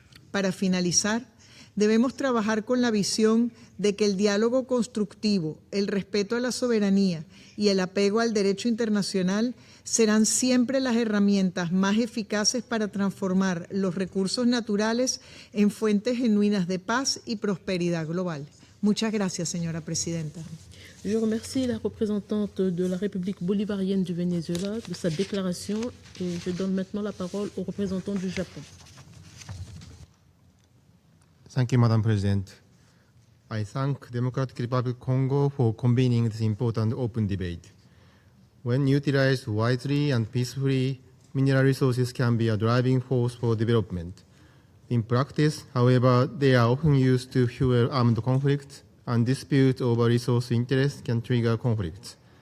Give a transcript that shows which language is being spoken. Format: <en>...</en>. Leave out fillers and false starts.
<es>Para finalizar, debemos trabajar con la visión de que el diálogo constructivo, el respeto a la soberanía y el apego al derecho internacional serán siempre las herramientas más eficaces para transformar los recursos naturales en fuentes genuinas de paz y prosperidad global. Muchas gracias, señora Presidenta.</es> <fr>Je remercie la représentante de la République bolivarienne du Venezuela de sa déclaration et je donne maintenant la parole au représentant du Japon.</fr> <en>Thank you, Madam President. I thank Democratic Republic of Congo for convening this important open debate. When utilized wisely and peacefully, mineral resources can be a driving force for development. In practice, however, they are often used to fuel armed conflicts, and disputes over resource interests can trigger conflicts.</en>